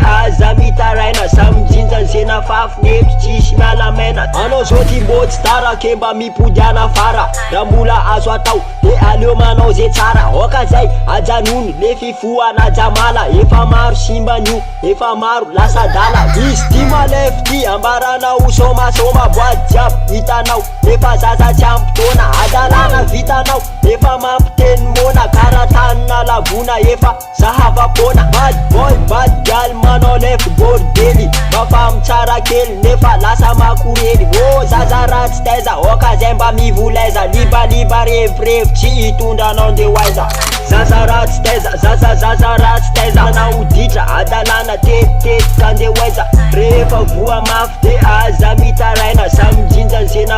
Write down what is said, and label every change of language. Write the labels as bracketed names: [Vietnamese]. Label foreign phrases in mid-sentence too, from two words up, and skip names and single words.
[Malagasy] aza mitaraina samijinjany zena fafy neto tsisy mialamena anao zao ty mbotsy tara ke mba mipodiana fara raha mbola azo atao de aleo manao ze tsara okazay ajanony le fifoana jamala efa maro simbanio efa maro lasa dala izy ty malefy ty ambaranao somasoma boady jiaby hitanao efa zaza tsy ampitona adalana vitanao efa mampiteny mona karatanina labona efa zahavapona [English] bad boy bad gal [Malagasy] manao lefy bordely mafamy tsara kely nefa lasa makorely zaza ratsy taiza okazay mba mivolaiza libaliba revirevy tsy hitondranao ndehoaiza zaza ratsy taiza zaza ratsy taiza manao ditra adalana tetitety kandehoaiza rehefa voa mafy de aza mitaraina samijinjany zena